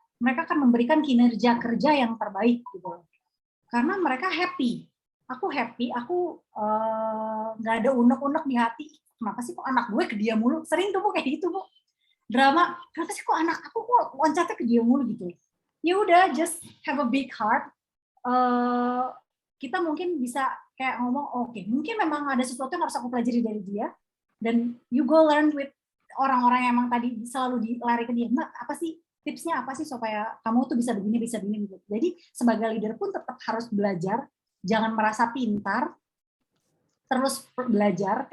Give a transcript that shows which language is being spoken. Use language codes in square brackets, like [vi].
[id] Mereka akan memberikan kinerja kerja yang terbaik gitu. Karena mereka happy. Aku happy, aku nggak ada unek-unek di hati. Kenapa sih kok anak gue ke dia mulu? Sering tuh Bu kayak gitu Bu. Drama, kenapa sih kok anak aku kok loncatnya ke dia mulu gitu. Ya udah, [en] just have a big heart. [id] Kita mungkin bisa kayak ngomong, oke, mungkin memang ada sesuatu yang harus aku pelajari dari dia. Dan [en] you go learn with [id] orang-orang yang emang tadi selalu lari ke dia. Mbak, apa sih tipsnya apa sih supaya kamu tuh bisa begini gitu. Jadi sebagai leader pun tetap harus belajar, jangan merasa pintar, terus belajar.